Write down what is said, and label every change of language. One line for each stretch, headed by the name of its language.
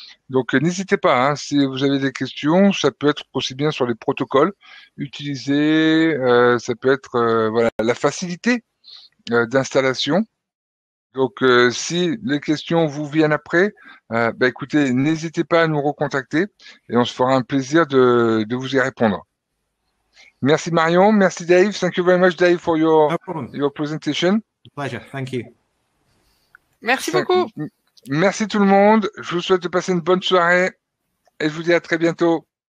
French: Donc, n'hésitez pas, si vous avez des questions, ça peut être aussi bien sur les protocoles utilisés, ça peut être la facilité d'installation. Donc, si les questions vous viennent après, écoutez, n'hésitez pas à nous recontacter et on se fera un plaisir de vous y répondre. Merci Marion, merci Dave.
English: Thank you very much, Dave, for your presentation. Pleasure, thank you.
French: Merci beaucoup. Merci tout le monde. Je vous souhaite de passer une bonne soirée et je vous dis à très bientôt.